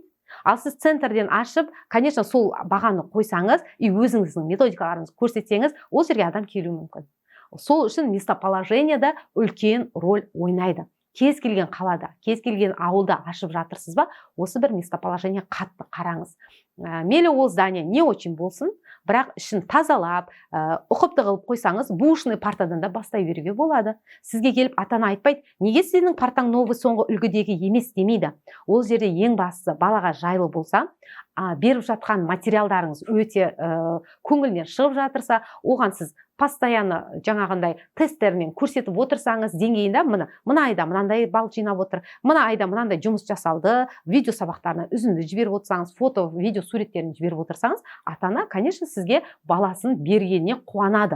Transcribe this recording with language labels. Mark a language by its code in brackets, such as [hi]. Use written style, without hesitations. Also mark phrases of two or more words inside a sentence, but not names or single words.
[kk] Ал сіз центрден ашып, конечно, сол бағаны қойсаңыз и өзіңіздің методикаларыңызды көрсетсеңіз, ол жерге адам келуі мүмкін. Сол үшін местоположение да үлкен роль ойнайды. Кез келген қалада, кез келген ауылда ашып жатырсыз ба, осы бір местоположение қатты қараңыз. Мейлі ол [ru] здание не очень [kk] болсын, бірақ ішін тазалап, ұқыпты қылып қойсаңыз, бушный партадан да бастай беруге болады. Сізге келіп ата-ана айтпайды, неге сенің партаң новый соңғы үлгідегі емес демейді. Ол жерде ең бастысы балаға жайлы болса, беріп жатқан материалдарыңыз өте көңілінен шығып жатырса, оған сіз постоянно жаңағындай тесттермен көрсетіп отырсаңыз, деңгейінде мына айда мынандай балл жинап отыр, мына айда мынандай жұмыс жасалды, видео сабақтарына үзінді жіберіп отырсаңыз, фото, видео суреттерін жіберіп отырсаңыз, ата-ана, конечно, сізге баласын бергеніне қуанады.